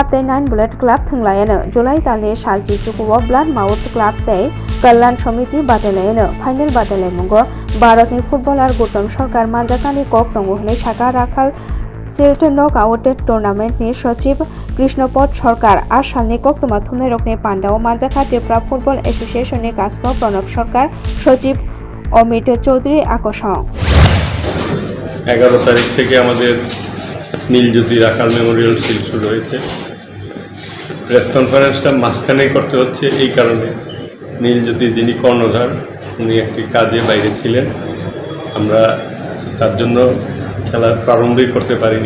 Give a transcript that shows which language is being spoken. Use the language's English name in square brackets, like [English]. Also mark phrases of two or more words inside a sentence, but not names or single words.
[Kok Borok] tei 9 Bullet Club thunglayano July talni Salji Chukuo Bloodmouth Club tei Kallan Samiti Badalayano Final Badalemungo Bharatni footballer Gautam Sarkar Manjakani kok tongo hinai saka Rakhal Silt [English] Knockout Tournament [Kok Borok] ni Sochiv Krishnopod Sarkar আর সালনি কোকতমা থুনে রকনে পান্ডা ও মানজাখা ত্রিপুরা ফুটবল অ্যাসোসিয়েশন এর কাজক প্রণব সরকার সচিব অমিত চৌধুরী আকর্ষণ [Bangla] 11 তারিখ থেকে আমাদের নীলজ্যোতি রাখাল মেমোরিয়াল শিল্ড শুরু হয়েছে। [English] press conferenceটা [Bangla] মাঝখানে করতে হচ্ছে এই কারণে নীলজ্যোতি যিনি কর্ণধার উনি একটি কাজে বাইরে ছিলেন, আমরা তার জন্য খেলার প্রারম্ভই করতে পারিনি।